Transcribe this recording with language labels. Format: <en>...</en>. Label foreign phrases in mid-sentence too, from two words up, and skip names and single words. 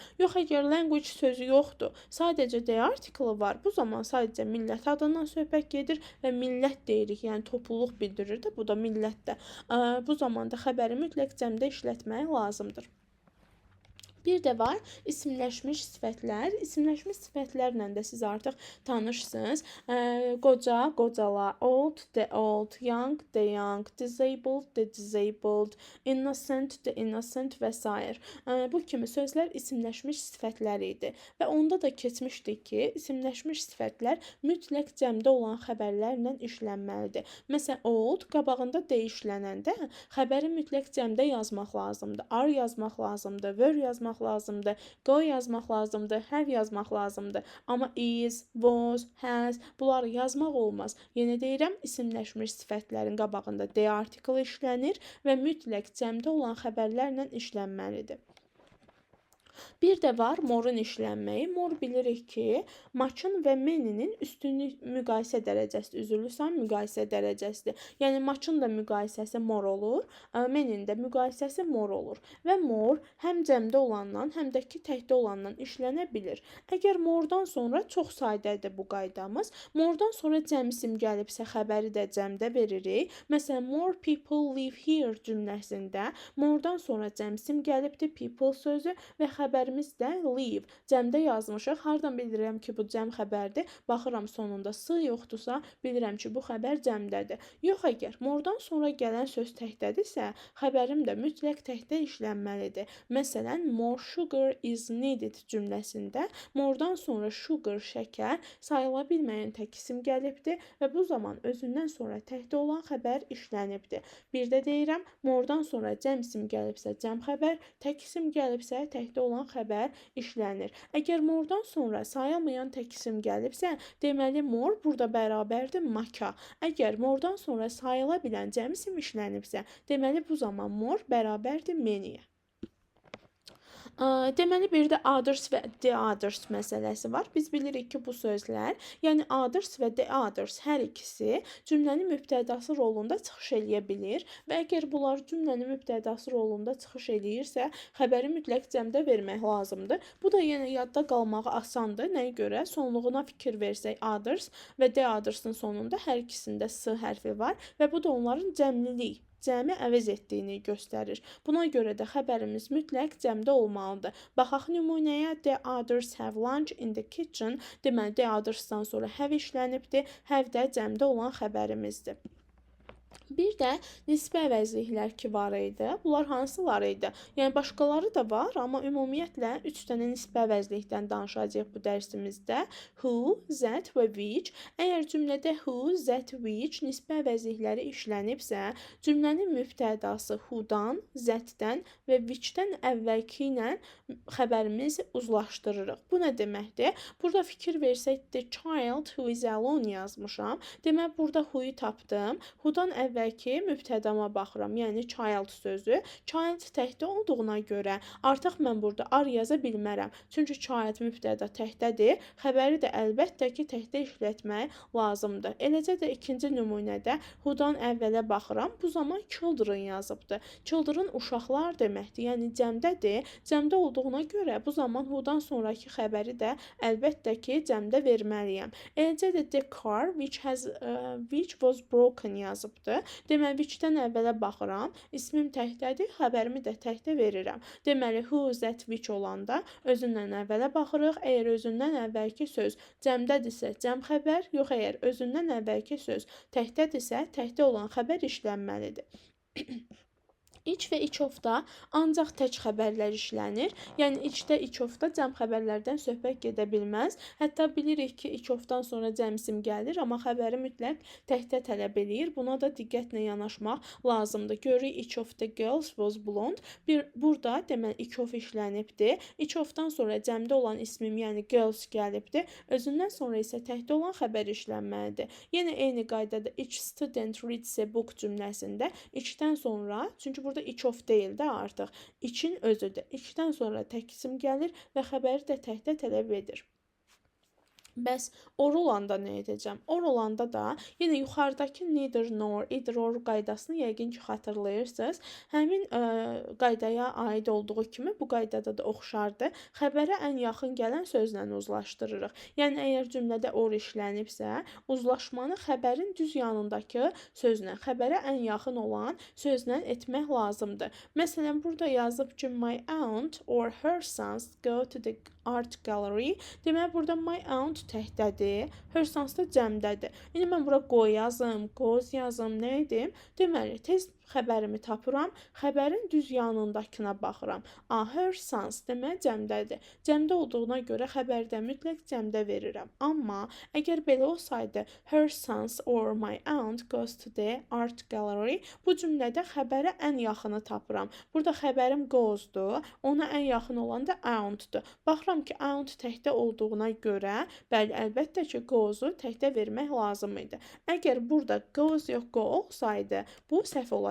<az>Yox, əgər language sözü yoxdur, sadəcə D artiklı var, bu zaman sadəcə millət adından söhbət gedir və millət deyirik, yəni topluluq bildirir də, bu da millətdə. Bu zaman da xəbəri mütləq cəmdə işlətmək lazımdır. Bir də var isimləşmiş sifətlər. İsimləşmiş sifətlərlə də siz artıq tanışsınız. Qoca, qocalar,</az> <en>old, the old, young, the young, disabled, the disabled, innocent, the innocent</en> <az>və s. Bu kimi sözlər isimləşmiş sifətlər idi. Və onda da keçmişdik ki, isimləşmiş sifətlər mütləq cəmdə olan xəbərlərlə işlənməlidir. Məsələn, old qabağında D işlənəndə xəbəri mütləq cəmdə yazmaq lazımdır. Are yazmaq lazımdır, were yazmaq lazımdır, go yazmaq lazımdır, have yazmaq lazımdır. Amma</az> <en>is, was, has</en> <az>bunları yazmaq olmaz. Yenə deyirəm, isimləşmiş sifətlərin qabağında D artiklı işlənir və mütləq cəmdə olan xəbərlərlə işlənməlidir. Bir də var morun işlənməyi. Mor bilirik ki, maçın və meninin üstünlük müqayisə dərəcəsidir. Üzürlüsən müqayisə dərəcəsidir. Yəni maçın da müqayisəsi mor olur, menin də müqayisəsi mor olur. Və mor həm cəmdə olandan, həm də ki təkdə olandan işlənə bilir. Əgər mordan sonra çox saydadır bu qaydamız. Mordan sonra cəm isim gəlibsə xəbəri də cəmdə veririk. Məsələn,</az> <en>more people live here</en> <az>cümləsində mordan sonra cəm isim gəlibdir, people sözü və xəbərimiz də live. Cəmdə yazmışıq. Hardan bilirəm ki, bu cəm xəbərdir? Baxıram sonunda s yoxdursa, bilirəm ki, bu xəbər cəmdədir. Yox, əgər mordan sonra gələn söz təkdədirsə, xəbərim də mütləq təkdə işlənməlidir. Məsələn,</az> <en>more sugar is needed</en> <az>cümləsində mordan sonra sugar, şəkər sayıla bilməyən tək isim gəlibdir və bu zaman özündən sonra təkdə olan xəbər işlənibdir. Bir də deyirəm, mordan sonra cəm isim gəlibsə cəm xəbər, tək isim gəlibsə təkdə olan xəbər işlənir. Əgər mordan sonra sayılmayan tək isim gəlibsə, deməli mor burada bərabərdir maka. Əgər mordan sonra sayıla bilən cəm isim işlənibsə, deməli bu zaman mor bərabərdir meniyə. Deməli, bir də others və</az> <en>the others</en> <az>məsələsi var. Biz bilirik ki, bu sözlər, yəni others və</az> <en>the others</en> <az>hər ikisi cümlənin mübtədası rolunda çıxış eləyə bilir və əgər bunlar cümlənin mübtədası rolunda çıxış eləyirsə, xəbəri mütləq cəmdə vermək lazımdır. Bu da yenə yadda qalmağı asandır. Nəyə görə? Sonluğuna fikir versək, others və</az> <en>the others-ın</en> <az>sonunda hər ikisində s hərfi var və bu da onların cəmi əvəz etdiyini göstərir. Buna görə də xəbərimiz mütləq cəmdə olmalıdır. Baxaq nümunəyə.</az> <en>The others have lunch in the kitchen.</en> <az>Deməli,</az> <en>the others-dan</en> <az>sonra have işlənibdir. Have də cəmdə olan xəbərimizdir. Bir də nisbə əvəzliklər ki var idi. Bunlar hansılar idi? Yəni başqaları da var, amma ümumiyyətlə 3 dənə nisbə əvəzlikdən danışacağıq bu dərsimizdə.</az> <en>Who, that</en> <az>və which. Əgər cümlədə</az> <en>who, that, which</en> <az>nisbə əvəzlikləri işlənibsə, cümlənin mübtədası who-dan, that-dən və which-dən əvvəlki ilə xəbərimizi uzlaşdırırıq. Bu nə deməkdir? Burada fikir versək,</az> <en>the child who is alone yazmışam.</en> <az>Demək, burada who-yu tapdım. Who-dan əvvəlki mübtədama baxıram, yəni child sözü. Child təkdə olduğuna görə artıq mən burada ar yaza bilmərəm. Çünki child mübtəda təkdədir. Xəbəri də əlbəttə ki, təkdə işlətmək lazımdır. Eləcə də ikinci nümunədə who-dan əvvələ baxıram. Bu zaman children yazıbdır. Children uşaqlar deməkdir, yəni cəmdədir. Cəmdə olduğuna görə bu zaman who-dan sonraki xəbəri də əlbəttə ki, cəmdə verməliyəm. Eləcə də</az> <en>the car which was broken yazıbdır.</en> <az>Deməli, which-dən əvvələ baxıram, ismim təkdədir, xəbərimi də təkdə verirəm. Deməli,</az> <en>who, that, which</en> <az>olanda özündən əvvələ baxırıq. Əgər özündən əvvəlki söz cəmdədirsə, cəm xəbər, yox əgər özündən əvvəlki söz təkdədirsə, təkdə olan xəbər işlənməlidir. İç və</az> <en>iç ofda</en> <az>ancaq tək xəbərlər işlənir. Yəni içdə,</az> <en>iç ofda</en> <az>cəm xəbərlərdən söhbət gedə bilməz. Hətta bilirik ki,</az> <en>iç ofdan</en> <az>sonra cəm isim gəlir, amma xəbəri mütləq təkdə tələb eləyir. Buna da diqqətlə yanaşmaq lazımdır.</az> <en>Görürük iç of the girls was blonde.</en> <az>Burada deməli</az> <en>iç of</en> <az>işlənibdir.</az> <en>İç ofdan</en> <az>sonra cəmdə olan ismim, yəni girls gəlibdir. Özündən sonra isə təkdə olan xəbər işlənməlidir. Yenə eyni qaydada</az> <en>each student reads a book</en> <az>cümləsində içdən sonra, çünki burada</az> <en>iç of</en> <az>deyil də artıq. İçin özüdür. İçdən sonra tək isim gəlir və xəbəri də təkdə tələb edir. Bəs or olanda nə edəcəm? Or olanda da yenə yuxarıdakı</az> <en>neither nor, either or</en> <az>qaydasını yəqin ki xatırlayırsınız. Həmin qaydaya aid olduğu kimi bu qaydada da oxşardır. Xəbərə ən yaxın gələn sözlə uzlaşdırırıq. Yəni əgər cümlədə or işlənibsə, uzlaşmanı xəbərin düz yanındakı sözlə, xəbərə ən yaxın olan sözlə etmək lazımdır. Məsələn, burada yazıb ki,</az> <en>my aunt or her sons go to the art gallery.</en> <az>Deməli, burada</az> <en>my aunt</en> <az>təkdədir,</az> <en>her sons</en> <az>da cəmdədir. İndi mən bura qoy yazım, qoz yazım, nə edim? Deməli, tez xəbərimi tapıram, xəbərin düz yanındakına baxıram.</az> <en>Her sons</en> <az>demək cəmdədir. Cəmdə olduğuna görə xəbərdə mütləq cəmdə verirəm. Amma əgər belə olsaydı,</az> <en>her sons or my aunt goes to the art gallery,</en> <az>bu cümlədə xəbərə ən yaxını tapıram. Burada xəbərim goes-dur, ona ən yaxın olan da aunt-dur. Baxıram ki, aunt təkdə olduğuna görə, bəli, əlbəttə ki, goes-u təkdə vermək lazım idi. Əgər burada goes yox go olsaydı, bu səhv olacaqdı.</az>